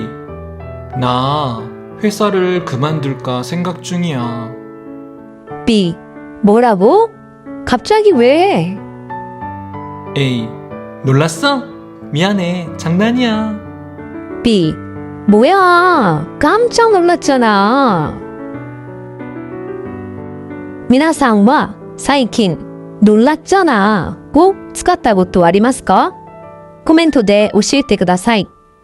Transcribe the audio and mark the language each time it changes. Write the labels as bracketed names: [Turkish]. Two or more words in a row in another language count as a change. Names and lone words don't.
[Korean] 나 회사를 그만둘까 생각 중이야. B. 뭐라고? 갑자기 왜? A. 놀랐어? 미안해. 장난이야. B. 뭐야? 깜짝 놀랐잖아. [Japanese] 皆さんは最近 [Korean] 놀랐잖아 고 [Japanese] 使ったことありますか？コメントで教えてください。